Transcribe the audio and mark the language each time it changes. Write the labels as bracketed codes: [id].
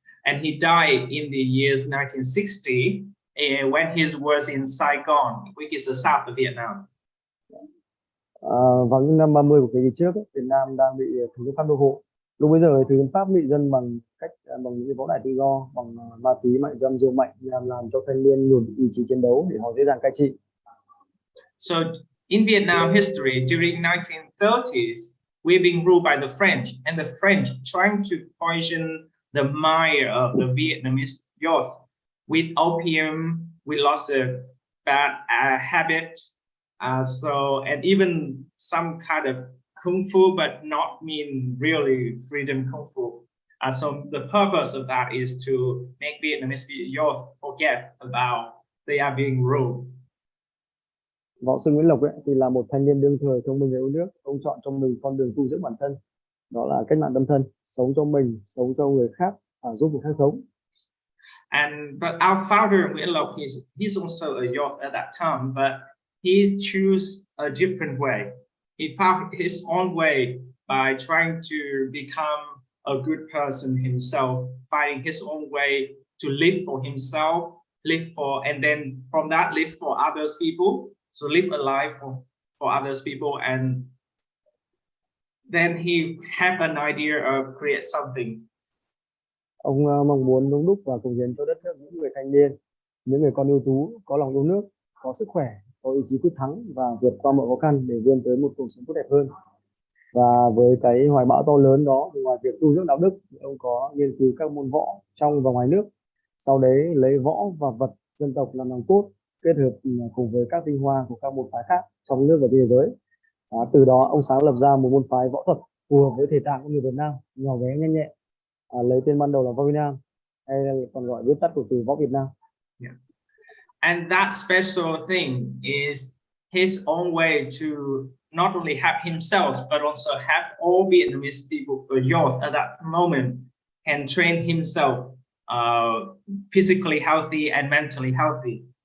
[en] And he died in the years 1960 when he was in Saigon, which is the south of Vietnam. [vi] Vào những năm 30 của thế kỷ trước, Việt Nam đang bị thực dân Pháp đô hộ. Lúc bây giờ thực dân Pháp bị dân bằng những võ đại tự do, bằng ma túy, mại dâm, rượu mạnh nhằm làm cho thanh niên nhường ý chí chiến đấu để họ dễ dàng cai trị. [en] So in Vietnam history during 1930s, we've been ruled by the French, and the French trying to poison the mind of the Vietnamese youth with opium, with lots of bad habit. And even some kind of kung fu, but not mean really freedom kung fu. So the purpose of that is to make Vietnamese youth forget about they are being ruled. [vi] Võ sư Nguyễn Lộc thì là một thanh niên đương thời thông minh và yêu nước. Ông chọn cho mình con đường tu dưỡng bản thân, đó là cách mạng tâm thân, sống cho mình, sống cho người khác và giúp người khác sống. [en] But our founder Nguyễn Lộc, he's also a youth at that time, but he chose a different way. He found his own way by trying to become a good person himself, finding his own way to live for himself, and then from that live for others people. So live a life for others people, and then he had an idea of create something. [vi] Ông mong muốn đóng đúc và cống hiến cho đất nước những người thanh niên, những người con ưu tú, có lòng yêu nước, có sức khỏe, có ý chí quyết thắng và vượt qua mọi khó khăn để vươn tới một cuộc sống tốt đẹp hơn. Và với cái hoài bão to lớn đó, thì ngoài việc tu dưỡng đạo đức, ông có nghiên cứu các môn võ trong và ngoài nước. Sau đấy lấy võ và vật dân tộc làm nòng cốt, kết hợp cùng với các tinh hoa của các môn phái khác trong nước và trên thế giới. Từ đó ông sáng lập ra một môn phái võ thuật phù hợp với thể trạng của người Việt Nam, nhỏ bé nhanh nhẹn. Lấy tên ban đầu là Võ Việt Nam, hay là còn gọi viết tắt của từ Võ Việt Nam. [en] And that special thing is his own way to not only have himself, but also have all Vietnamese people, youth at that moment, can train himself physically healthy and mentally healthy.